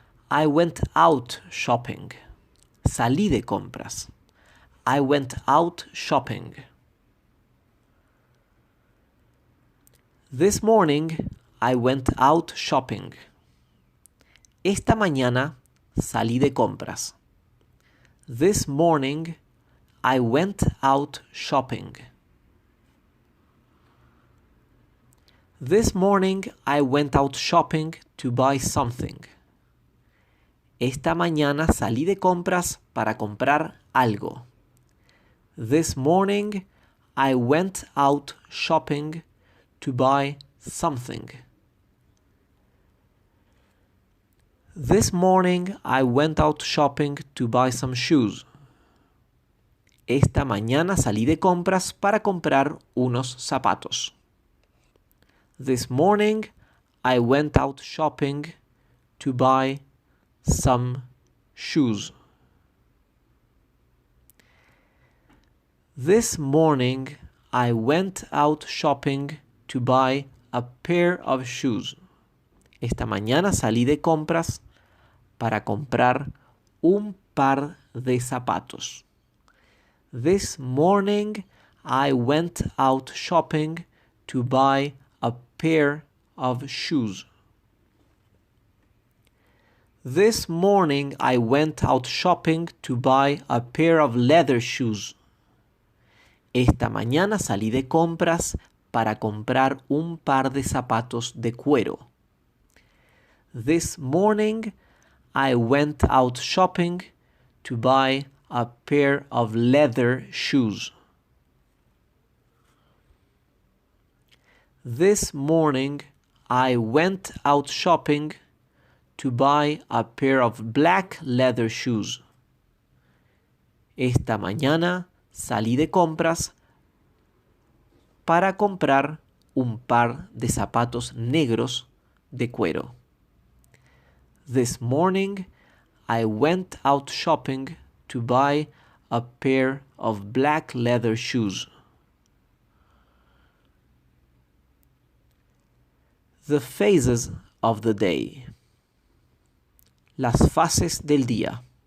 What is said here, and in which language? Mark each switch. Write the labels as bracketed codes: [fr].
[en] I went out shopping. [es] Salí de compras. [en] I went out shopping. This morning, I went out shopping. [es] Esta mañana salí de compras. [en] This morning, I went out shopping. This morning, I went out shopping to buy something. [es] Esta mañana salí de compras para comprar algo. [en] This morning, I went out shopping to buy something. This morning, I went out shopping to buy some shoes. [es] Esta mañana salí de compras para comprar unos zapatos. [en] This morning, I went out shopping to buy some shoes. This morning, I went out shopping to buy a pair of shoes. [es] Esta mañana salí de compras para comprar un par de zapatos. [en] This morning, I went out shopping to buy a pair of shoes. This morning, I went out shopping to buy a pair of leather shoes. [es] Esta mañana salí de compras para comprar un par de zapatos de cuero. [en] This morning, I went out shopping to buy a pair of leather shoes. This morning, I went out shopping to buy a pair of black leather shoes. [es] Esta mañana salí de compras para comprar un par de zapatos negros de cuero. [en] This morning, I went out shopping to buy a pair of black leather shoes. The phases of the day. [es] Las fases del día.